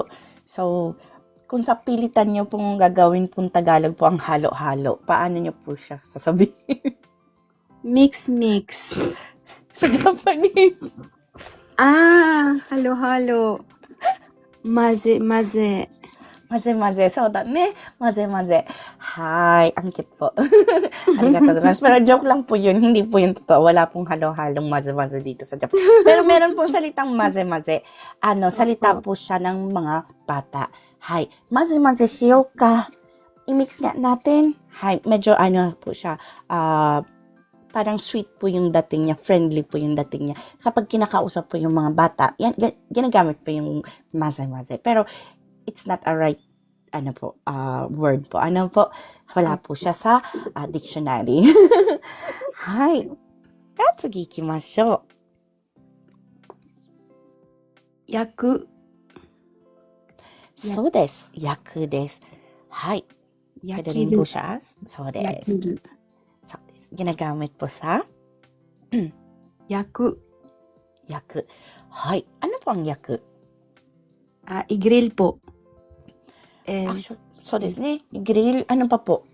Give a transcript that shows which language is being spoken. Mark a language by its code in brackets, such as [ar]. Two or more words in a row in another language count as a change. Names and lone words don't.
[tl] So, kung sa pilitan nyo pong gagawin pong Tagalog po ang halo-halo, paano nyo po siya sasabihin? Mix. Sa Japanese. Halo-halo. Maze. Maze. So, maze. Hi. Ang cute po. [ja] ありがとうございます. [tl] Pero joke lang po yun. Hindi po yun totoo. Wala pong halo-halong maze dito sa Japan. Pero meron pong salitang maze. Salita po siya ng mga bata. Hi. [ja] まぜしよか. [tl] I-mix nga natin. Hi. Medyo po siya. Parang sweet po yung dating niya. Friendly po yung dating niya. Kapag kinakausap po yung mga bata, yan, ginagamit po yung maze. Pero, [en] it's not a right word po. [tl] Wala po siya sa dictionary. [ja] はい。次行きましょう. Yaku. そうです。焼くです. Hi. [tl] Pwede rin po siya as [ja] そうです. [tl] Yakiru. [ja] そうです. [tl] Ginagamit po sa Yaku. yaku. Hi. Ano po ang yaku? I-grill po. [ja] そうですね. [tl] Grill. Ano pa po?